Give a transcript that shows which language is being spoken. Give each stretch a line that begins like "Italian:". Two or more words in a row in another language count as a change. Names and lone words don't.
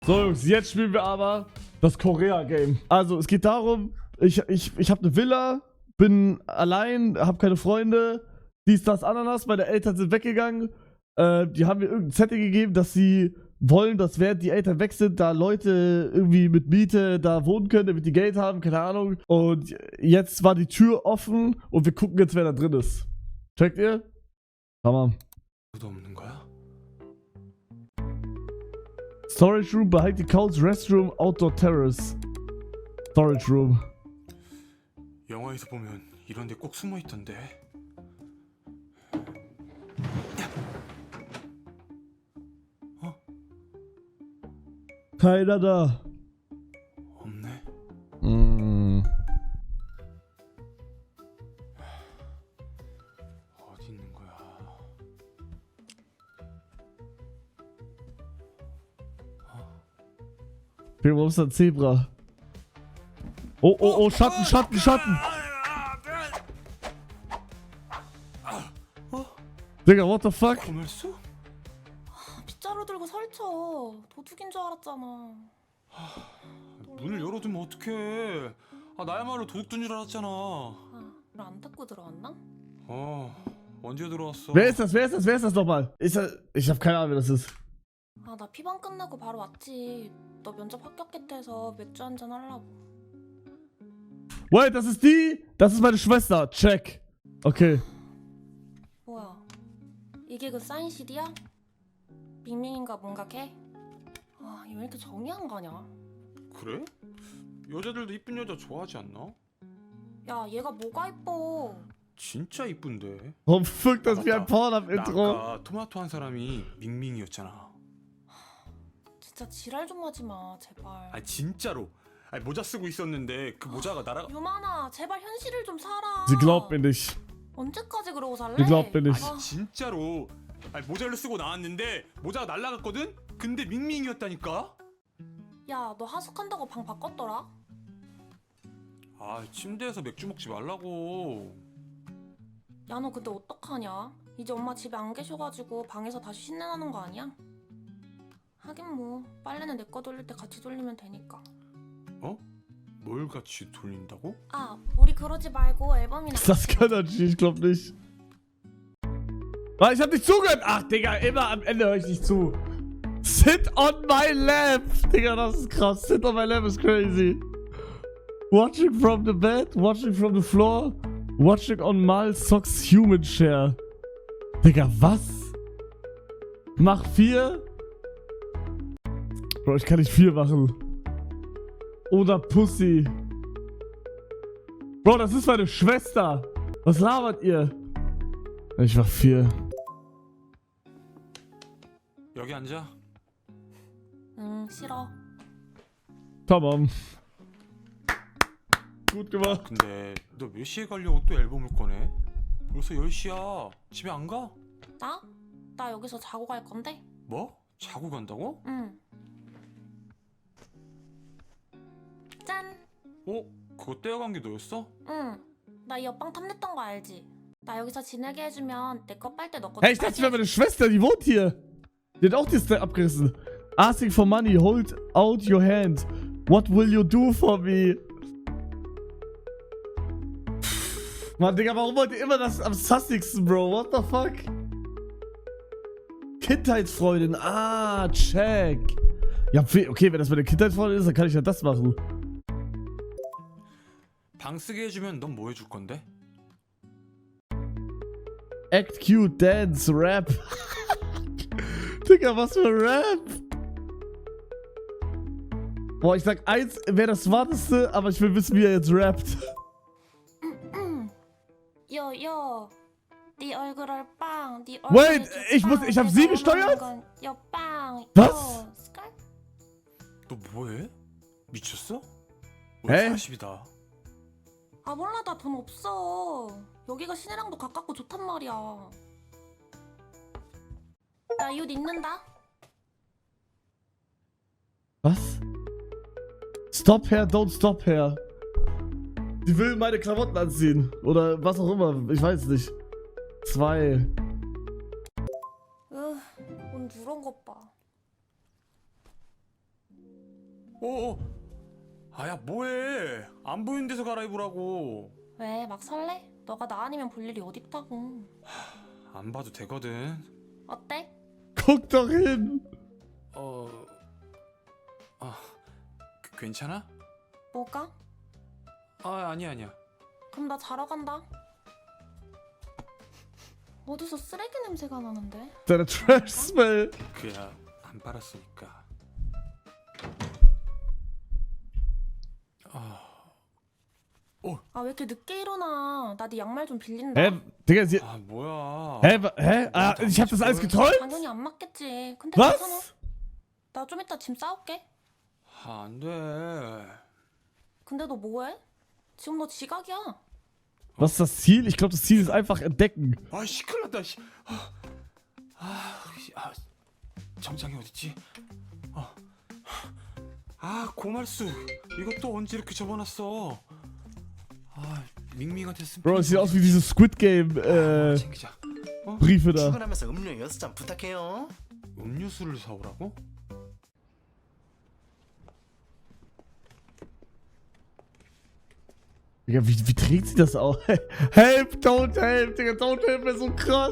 German: So Jungs, jetzt spielen wir aber das Korea-Game. Also es geht darum, ich habe eine Villa, bin allein, habe keine Freunde, dies, das, Ananas, meine Eltern sind weggegangen. Die haben mir irgendein Zettel gegeben, dass sie wollen, dass während die Eltern weg sind, da Leute irgendwie mit Miete da wohnen können, damit die Geld haben, keine Ahnung. Und jetzt war die Tür offen und wir gucken jetzt, wer da drin ist. Checkt ihr? Hammer.
English: Storage room behind the couch, restroom, outdoor terrace. Storage room.
Korean: 영화에서 보면 이런 데 꼭 숨어 있던데.
German: Keiner da.
Korean: 없네. 어디 있는 거야?
German: Wo ist ein Zebra? Oh, oh, oh, Schatten, Schatten, Schatten. Digga,
English: what the fuck?
Korean: 고멜수? 빗자루 들고 설쳐. 도둑인 줄 알았잖아. 문을 열어두면 어떡해? 아 나야말로 도둑인 줄 알았잖아. 아, 너 안 닫고 들어왔나? 언제 들어왔어?
German: Wer ist das? Wer ist das? Wer ist das nochmal? Ich hab keine Ahnung, wer das ist.
Korean: 아, 나 피방 끝나고 바로 왔지. 너 면접 합격했다 해서 맥주 한잔 하려고.
German: Wait, das ist die? Das ist meine Schwester. Check. Okay.
Korean: 뭐야? 이게 그 사인 CD야? 밍밍인가 뭔가 걔? 아, 얘 왜 이렇게 정의한 거냐? 그래? 여자들도 이쁜 여자 좋아하지 않나? 야, 얘가 뭐가 이뻐? 진짜 이쁜데.
German: Warum wirkt das wie ein 나 Porn-Intro?
Korean: 아까 토마토 한 사람이 밍밍이었잖아. 진짜 지랄 좀 하지 마, 제발. 아 진짜로. 아 모자 쓰고 있었는데 그 모자가 날아가. 유만아, 제발 현실을 좀 살아.
German: Sie glaubt mir nicht.
Korean: 언제까지 그러고 살래?
German: Sie glaubt mir nicht.
Korean: 아니 진짜로. 아니 모자를 쓰고 나왔는데 모자가 날아갔거든? 근데 밍밍이었다니까? 야, 너 하숙한다고 방 바꿨더라? 아 침대에서 맥주 먹지 말라고. 야, 너 근데 어떡하냐? 이제 엄마 집에 안 계셔가지고 방에서 다시 신내나는 거 아니야? 하긴 뭐 빨래는 내 거 돌릴 때 같이 돌리면 되니까. 어? 뭘 같이 돌린다고? 아, 우리 그러지 말고 앨범이나
German: Das kann er nicht, ich glaub nicht. Ah, ich hab nicht zugehört. Ach, Digga, immer am Ende höre ich nicht zu.
English: Sit on my lap.
German: Digga, das ist krass.
English: Sit on my lap is crazy. Watching from the bed, watching from the floor, watching on Mal Socks Human Share.
German: Digga, was? Mach 4. Bro, ich kann nicht 4 machen. Oder Pussy. Bro, das ist meine Schwester. Was labert ihr? Ich mach 4.
Korean: 여기 앉아. 응, 싫어.
German: Tamam. Gut gemacht.
Korean: 근데 너 몇 시에 가려고 또 앨범을 꺼내? 벌써 10시야. 집에 안 가? 나? 나 여기서 자고 갈 건데? 뭐? 자고 간다고? 응. 짠! 그거 떼어간 게 너였어? 응. 나 이 옆방 탐냈던 거 알지? 나 여기서 지내게 해주면 내 거 빨대 넣고
German: Hey, ich dachte, wäre meine Schwester, die wohnt hier. Die hat auch die Step abgerissen.
English: Asking for money, hold out your hand. What will you do for me?
German: Mann, Digga, warum wollt ihr immer das am sassigsten, Bro?
English: What the fuck? Kindheitsfreundin.
German: Ah, check. Ja, okay, wenn das meine Kindheitsfreundin ist, dann kann ich ja das machen.
Korean: 방 쓰게 해주면 넌 뭐 해줄 건데?
English: Act cute, dance, rap.
German: Digga, was für Rap? Boah, ich sag 1 wäre das Smarteste, aber ich will wissen, wie er jetzt rappt.
Korean: 요, 네 얼굴을 빵, 네
German: Wait,
Korean: 얼굴을
German: ich hab sie gesteuert?
Korean: 요, 빵,
German: Was?
Korean: 요, 스컬? 너 뭐해? 미쳤어? 에? 40이다. 아, 몰라, 나 돈 없어. 여기가 시내랑도 가깝고 좋단 말이야. 나 이 옷 입는다.
English: Was? Stop her, don't stop her.
German: Die will meine Klamotten anziehen. Oder was auch immer. Ich weiß nicht. 2.
Korean: 옷 누런 것 봐. 아야 뭐해? 안 보이는 데서 갈아입으라고. 왜 막 설레? 너가 나 아니면 볼 일이 어딨다고. 안 봐도 되거든. 어때?
German: Guck doch hin!
Korean: 괜찮아? 뭐가? 아니야. 그럼 나 자러 간다. 어디서 쓰레기 냄새가 나는데?
German: Deine
English: Trash Smell!
Korean: 그야 안 빨았으니까. 아 왜 이렇게 늦게 일어나? 나 네 양말 좀 빌린다.
German: Hä? Digga, sie.
Korean: 뭐야?
German: Hä? Ah, ich hab das alles geträumt?
Korean: 당연히 안 맞겠지. 근데
German: Was?
Korean: 괜찮아. 나 좀 이따 짐 싸올게. 안 돼. 근데 너 뭐해? 지금 너 지각이야.
German: Was ist das Ziel? Ich glaube, das Ziel ist einfach entdecken.
Korean: 시끄럽다. 정장이 어딨지? 고말수. 이것도 언제 이렇게 접어놨어? 밍밍한테 쓴.
German: Bro, es sieht aus wie diese Squid Game
Korean: 챙기자.
German: Briefe da.
Korean: 출근하면서 음료 6잔 부탁해요. 음료수를 사오라고?
German: Digga, wie trägt sie das auch?
English: Help, don't help, Digga, don't help
German: ist so krass.